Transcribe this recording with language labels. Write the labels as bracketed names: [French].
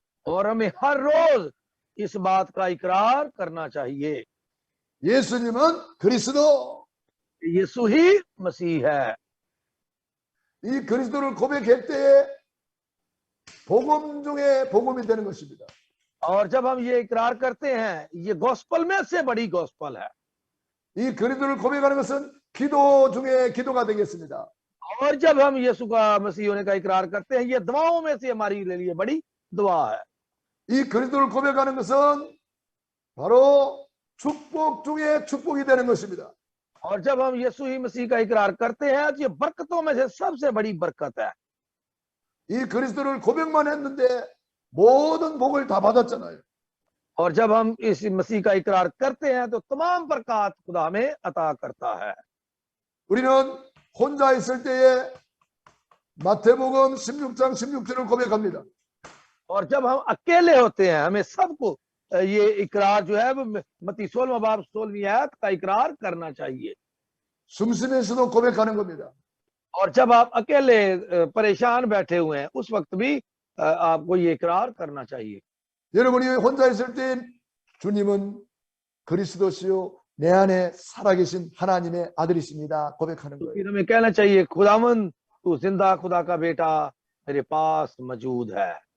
[Hindi] और हमें हर रोज इस बात का इकरार करना चाहिए, [Korean] 예수님은 그리스도. [Hindi] यीशु ही मसीह है। [Korean] 이 그리스도를 고백할 때에 복음 중에 복음이 되는 것입니다. [Hindi] और जब हम ये इकरार करते हैं, ये गॉस्पल में से बड़ी गॉस्पल है। [Korean] 이 그리스도를 고백하는 것은 기도 중에 기도가 되겠습니다. [Hindi] और जब हम यीशु का मसीह होने का इकरार करते हैं, ये दुआओं में से हमारे लिए बड़ी दुआ है। [Korean] 이 그리스도를 고백하는 것은 바로 축복 중에 축복이 되는 것입니다. [Hindi] और जब हम यीशु ही मसीह का इकरार करते हैं, तो ये बरकतों में से सबसे बड़ी बरकत है। [Korean] 이 그리스도를 고백만 했는데 모든 복을 다 받았잖아요. [Hindi] और जब हम इस मसीह का इकरार करते हैं, तो तमाम बरकत खुदा हमें अता करता है। [Korean] 우리는 혼자 있을 때에 마태복음 16장 16절을 고백합니다. [Hindi] और जब हम अकेले होते हैं, हमें सबको ये इकरार जो है वो मत्ती 16वां बाब 16वीं आयत का इकरार करना चाहिए। [Korean] 숨쉬면서도 고백하는 겁니다. [Hindi] और जब आप अकेले परेशान बैठे हुए हैं, उस वक्त भी आपको ये इकरार करना चाहिए। [Korean] 여러분이 혼자 있을 때 주님은 그리스도시요 내 안에 살아계신 하나님의 아들이십니다. 고백하는 거예요. [Hindi] फिर हमें कहना चाहिए, खुदावन तू जिंदा खुदा का बेटा मेरे पास मौजूद है।